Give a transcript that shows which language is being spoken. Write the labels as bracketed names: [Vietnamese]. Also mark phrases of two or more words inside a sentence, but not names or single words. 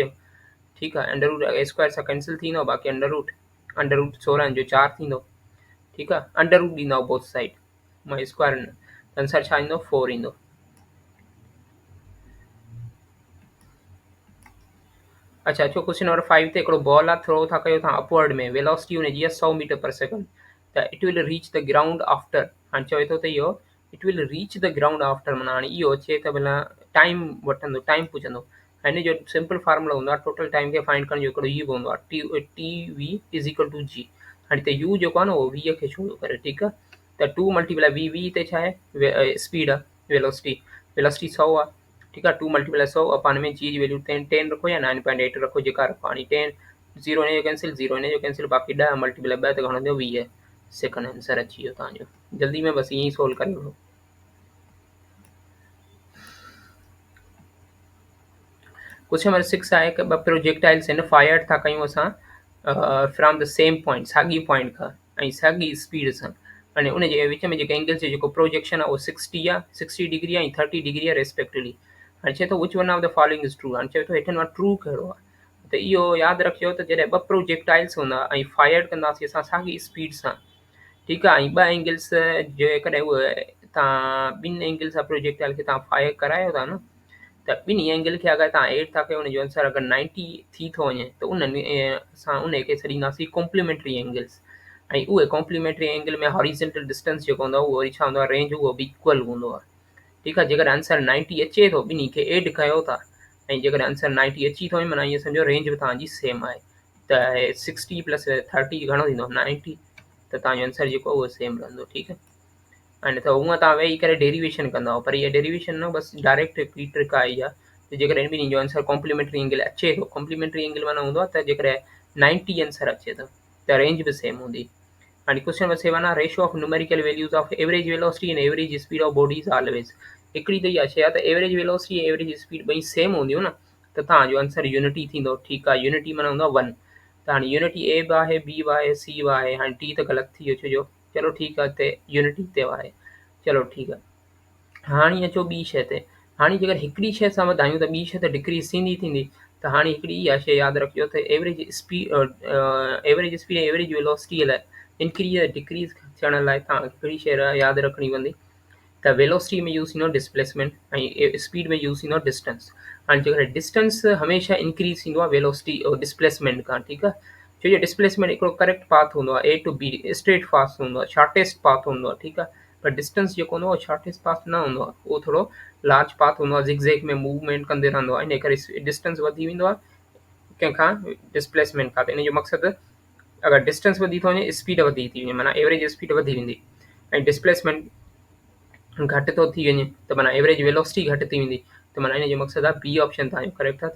[Sindhi] ठीकु आहे। [English] under root square [Sindhi] सां कैंसिल थींदो, बाक़ी [English] under root [Sindhi] 16 जो 4 थींदो। ठीकु आहे। [English] under root [Sindhi] ॾींदव [English] both side [Sindhi] मां स्क्वायर न, आंसर छा ईंदो 4 ईंदो। अच्छा अचो [English] question number [Sindhi] 5 ते हिकिड़ो बॉल आहे, थ्रो था कयो तव्हां अपवर्ड में, वेलोसिटी हुनजी आहे 100 [English] meter per second, [Sindhi] त [English] it will reach the ground after. [Sindhi] हाणे चवे थो त इहो [English] it will reach the ground after [Sindhi] माना हाणे इहो अचे त भला टाइम वठंदो, टाइम पुछंदो। हिन जो [English] simple formula [Sindhi] हूंदो आहे [English] total time [Sindhi] खे फाइंड करण जो हिकिड़ो इहो हूंदो आहे [English] T V is equal to G. [Sindhi] हाणे हिते यू जेको आहे न उहो 20 खे छो थो करे। ठीकु आहे। त 2 [English] multiply v v [Sindhi] हिते छा आहे स्पीड आहे वेलोसिटी 100 आहे। ठीकु आहे। 2 मल्टीप्लाई 100 अपान में जी जी वैल्यू 10 रखो या 9.8 रखो, जेका रखो। हाणे 10 0 हिन जो कैंसिल 0 हिन जो कैंसिल, बाक़ी 10 मल्टीप्लाई 2 त घणो थियो 20 सेकंड। आंसर अची वियो तव्हांजो, जल्दी में बसि ईअं ई सोल्व करे वठो। [English] question number [Sindhi] 6 आहे कि ॿ प्रोजेक्टाइल्स आहिनि फायर था कयूं असां [English] from the same point, [Sindhi] साॻी पॉइंट खां ऐं साॻी स्पीड सां। हाणे उन जे विच में जेके एंगल्स जो जेको प्रोजेक्शन आहे उहो 60 आहे, 60 डिग्री आहे ऐं 30 डिग्री आहे रेस्पेक्टिवली। हाणे चए थो [English] which one of the following is true. [Sindhi] हाणे चए थो हेठनि मां ट्रू कहिड़ो आहे, त इहो यादि रखियो त जॾहिं ॿ प्रोजेक्टाइल्स हूंदा ऐं फायर कंदासीं असां साॻी स्पीड सां, ठीकु आहे, ऐं ॿ एंगल्स जेकॾहिं उहे तव्हां ॿिनि एंगल सां प्रोजेक्टाइल खे तव्हां फायर करायो था न, त ॿिनी एंगल खे अगरि तव्हां एड था कयो हुनजो आंसर अगरि 90 थी थो वञे त असां उन खे छॾींदासीं [English] complementary angles. [Sindhi] ऐं उहे [English] complementary angle [Sindhi] में [English] horizontal distance [Sindhi] जेको हूंदो आहे उहो वरी छा हूंदो आहे रेंज उहो बि इक्वल हूंदो आहे। ठीकु आहे। जेकॾहिं आंसर 90 अचे थो ॿिनी खे एड कयो था ऐं जेकॾहिं आंसर 90 अची थो वञे माना ईअं सम्झो रेंज बि तव्हांजी सेम आहे, त 60 प्लस 30 घणो थींदो 90, त तव्हांजो आंसर जेको उहो सेम रहंदो। ठीकु आहे। हाणे त हूअं तव्हां वेही करे डेरिवेशन कंदव, पर इहा डेरिवेशन न बसि डायरेक्ट हिकिड़ी ट्रिक आहे इहा, त जेकॾहिं ॿिन्ही जो आंसर [English] complementary angle [Sindhi] अचे थो, [English] complementary angle [Sindhi] माना हूंदो आहे त जेकॾहिं 90 आंसर अचे थो त रेंज बि सेम हूंदी। हाणे क्वेश्चन नंबर 7 आहे [English] ratio of numerical values of average velocity and average speed of bodies always. [Sindhi] हिकिड़ी त इहा शइ आहे त [English] average velocity [Sindhi] ऐं [English] average speed [Sindhi] ॿई सेम हूंदियूं न, त तव्हांजो आंसर यूनिटी थींदो। ठीकु आहे। यूनिटी माना हूंदो आहे 1, त हाणे यूनिटी ए बि आहे बी बि आहे सी बि आहे। हाणे टी त ग़लति थी वियो छो जो चलो ठीकु आहे हिते यूनिटी ते आहे, चलो ठीकु आहे। हाणे अचो ॿी शइ ते। हाणे जेकर हिकिड़ी शइ सां वधायूं त ॿी शइ त डिक्रीज़ थींदी थींदी, त हाणे हिकिड़ी इहा शइ यादि रखिजो त [English] average speed [Sindhi] ऐं एवरेज वेलोसिटीअ लाइ [English] increase decrease [Sindhi] थियण लाइ तव्हां हिकिड़ी शइ यादि रखणी पवंदी, त वेलोसिटी में यूज़ थींदो डिस्प्लेसमेंट ऐं स्पीड में यूज़ थींदो डिस्टेंस। हाणे जेकर डिस्टेंस हमेशह इंक्रीज़ थींदो आहे वेलोसिटी और डिस्प्लेसमेंट खां। ठीकु आहे। छो जो डिस्प्लेसमेंट हिकिड़ो [English] correct path [Sindhi] हूंदो आहे, [English] A to B straight fast [Sindhi] हूंदो आहे, [English] shortest path [Sindhi] हूंदो आहे। ठीकु आहे। पर डिस्टेंस जेको हूंदो आहे [English] shortest path [Sindhi] न हूंदो आहे, उहो थोरो [English] large path [Sindhi] हूंदो आहे, ज़िगज़ैग में मूवमेंट कंदे रहंदो आहे, इन करे डिस्टेंस वधी वेंदो आहे कंहिंखां डिस्प्लेसमेंट खां। त इन जो मक़सदु अगरि डिस्टेंस वधी थो वञे स्पीड वधी थी वञे, माना [English] average speed [Sindhi] वधी वेंदी ऐं डिस्प्लेसमेंट घटि थो थी वञे त माना [English] average velocity [Sindhi] घटि थी वेंदी, त माना इन जो मक़सदु आहे [English] B option [Sindhi] तव्हांजो करेक्ट आहे।